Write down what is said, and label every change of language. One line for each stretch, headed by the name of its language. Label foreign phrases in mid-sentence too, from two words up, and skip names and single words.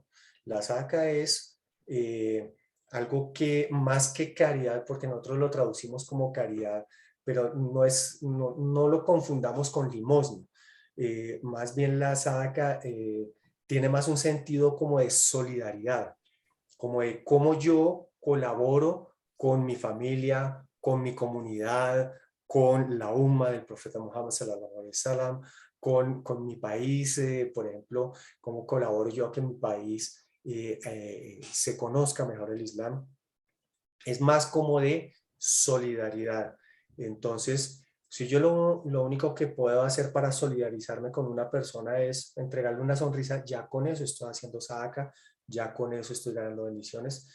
Spanish: La sadaka es algo que más que caridad, porque nosotros lo traducimos como caridad, pero no lo confundamos con limosna. Más bien la sadaka tiene más un sentido como de solidaridad, como de cómo yo colaboro con mi familia, con mi comunidad, con la umma del profeta Muhammad
Arabic: صلى الله عليه وسلم,
Spanish: con mi país, por ejemplo, cómo colaboro yo a que mi país se conozca mejor el Islam. Es más como de solidaridad. Entonces, si yo lo único que puedo hacer para solidarizarme con una persona es entregarle una sonrisa, ya con eso estoy haciendo sadaka, ya con eso estoy ganando bendiciones.